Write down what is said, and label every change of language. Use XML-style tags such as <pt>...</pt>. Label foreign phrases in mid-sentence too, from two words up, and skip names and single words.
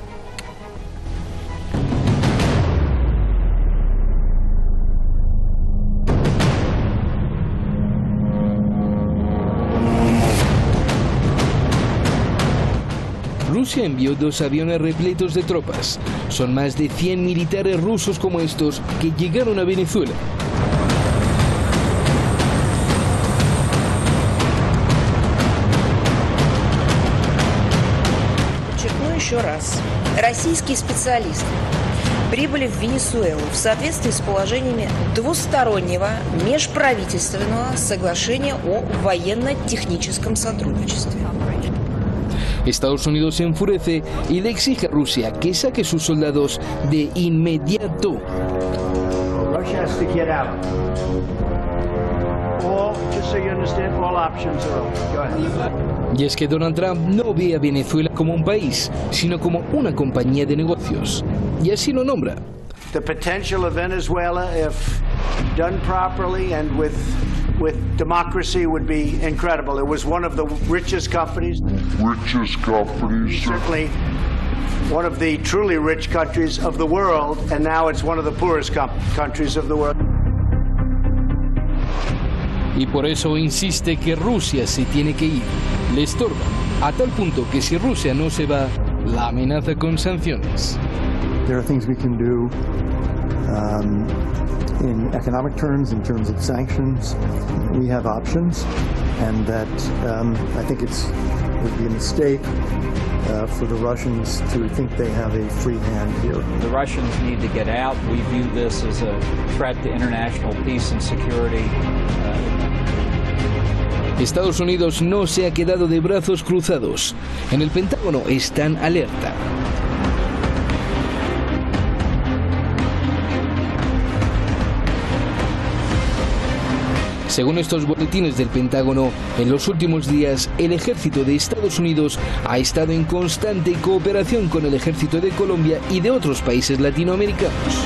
<es>Rusia envió 2 aviones repletos de tropas. Son más de 100 militares rusos como estos que llegaron a Venezuela.</es> <ru>Подчеркну еще раз. Российские специалисты прибыли в Венесуэлу в соответствии с положениями двустороннего межправительственного соглашения о военно-техническом сотрудничестве.</ru> <es>Estados Unidos se enfurece y le exige a Rusia que saque sus soldados de inmediato. Y es que Donald Trump no ve a Venezuela como un país, sino como una compañía de negocios. Y así lo nombra.</es> <en>The potential of Venezuela, if done properly and with democracy, would be incredible. It was one of the richest companies. Certainly one of the truly rich countries of the world, and now it's one of the poorest countries of the world.</en> <es>Y por eso insiste que Rusia se tiene que ir. Le estorba, a tal punto que si Rusia no se va, la amenaza con sanciones.</es> <en>There are things we can do in economic terms, in terms of sanctions. We have options, and that I think it would be a mistake for the Russians to think they have a free hand here. The Russians need to get out. We view this as a threat to international peace and security.</en> <es>Estados Unidos no se ha quedado de brazos cruzados. En el Pentágono están alerta. Según estos boletines del Pentágono, en los últimos días el ejército de Estados Unidos ha estado en constante cooperación con el ejército de Colombia y de otros países latinoamericanos.</es>